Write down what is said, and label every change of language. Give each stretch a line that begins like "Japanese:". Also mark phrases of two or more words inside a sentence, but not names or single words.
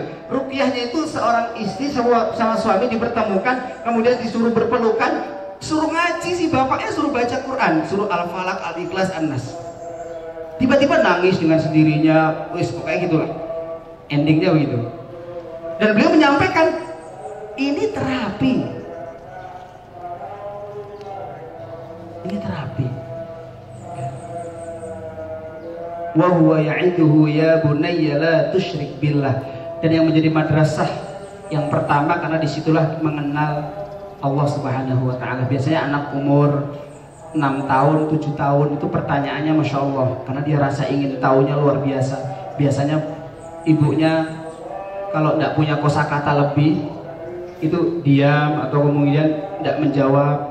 Indonesian: Ruqyahnya itu seorang istri sama suami dipertemukan, kemudian disuruh berpelukan, suruh ngaji, si bapaknya suruh baca Quran, suruh Al-Falaq, Al-Ikhlas, An-Nas. Tiba-tiba nangis dengan sendirinya, wis pokoknya gitulah. Endingnya begitu. Dan beliau menyampaikan, ini terapi. Ini terapi.
Arabic: وهو يعظه يا بني لا تشرك بالله.
Indonesian: Dan yang menjadi madrasah yang pertama, karena disitulah mengenal Allah
Arabic: سبحانه وتعالى.
Indonesian: Biasanya anak umur 6 tahun, 7 tahun itu pertanyaannya
Arabic: ما شاء الله,
Indonesian: karena dia rasa ingin tahunya luar biasa. Biasanya ibunya kalau tidak punya kosakata lebih itu diam atau kemudian tidak menjawab.